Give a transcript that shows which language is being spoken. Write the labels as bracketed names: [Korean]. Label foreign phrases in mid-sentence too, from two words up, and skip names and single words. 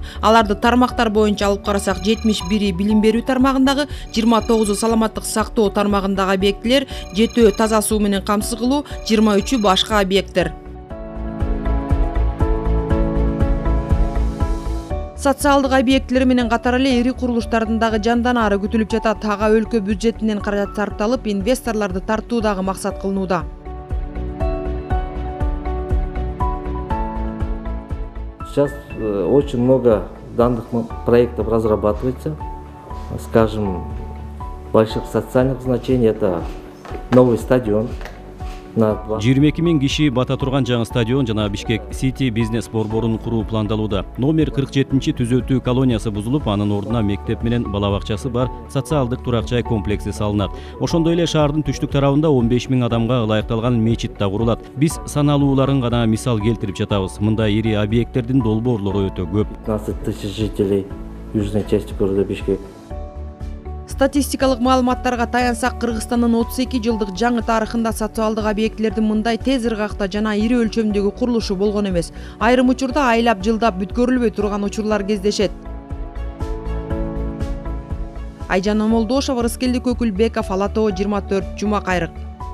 [Kyrgyz] Аларды тармактар боюнча алып карасак, 71 билим берүү тармагындагы, 29 саламаттык сактоо тармагындагы объектилер, 7 таза суу менен камсыз кылуу, 23 башка объекттер. Социалдык объектилер менен катар эле ири курулуштардын дагы жанданаары күтүлүп жатат. Ага өлкө бюджетинен каражат сарпталып, инвесторлорду тартуу дагы максат кылынууда. [Russian] Сейчас очень много данных проектов разрабатывается. Скажем, больших социальных значений это новый стадион. [Kyrgyz] 22 000 киши бата турган жаңы стадион жана Бишкек Сити бизнес борборун куруу пландалууда. Номер 47 түзөтүү колониясы бузулуп, анын ордуна мектеп менен бала бакчасы бар социалдык турак жай комплекси салынат. Ошондой эле шаардын түштүк тарабында 15 000 адамга ылайыкталган мечит да курулат. Биз саналууларын гана мисал келтирип жатабыз. Мындай ири объекттердин долбоорлору өтө көп. [Russian] 15 000 жителей южной части города Бишкек. [Kyrgyz] Статистикалык маалыматтарга таянсак, Кыргызстандын 32 жылдык жаңы тарыхында социалдык объектилердин мындай тез ыргакта жана ири өлчөмдөгү курулушу болгон эмес. Айрым учурда айлап жылдап бүткөрүлбөй турган учурлар кездешет. Айжан Омолдошова, Рыскелди Көкүлбеков, Ала Тоо 24, Жума Кайрык.